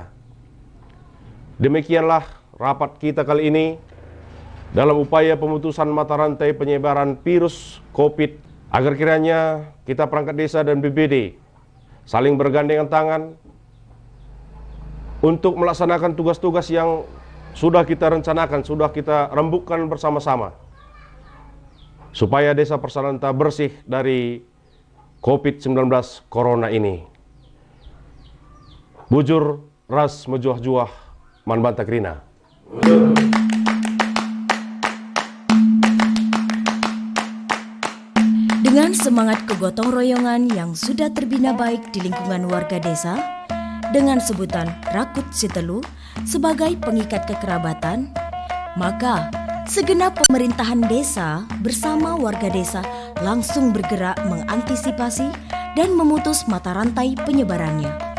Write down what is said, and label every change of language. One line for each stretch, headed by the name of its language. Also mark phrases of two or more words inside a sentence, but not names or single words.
Indonesian: Demikianlah rapat kita kali ini dalam upaya pemutusan mata rantai penyebaran virus COVID, agar kiranya kita perangkat desa dan BPBD saling bergandengan tangan untuk melaksanakan tugas-tugas yang sudah kita rencanakan, sudah kita rembukkan bersama-sama, supaya desa Persadanta bersih dari COVID-19 Corona ini.
Batak Karo: Bujur ras mejuah-juah man bantak rina.
Indonesian: Dengan semangat kegotong royongan yang sudah terbina baik di lingkungan warga desa, dengan sebutan Rakut Sitelu sebagai pengikat kekerabatan, maka segenap pemerintahan desa bersama warga desa langsung bergerak mengantisipasi dan memutus mata rantai penyebarannya.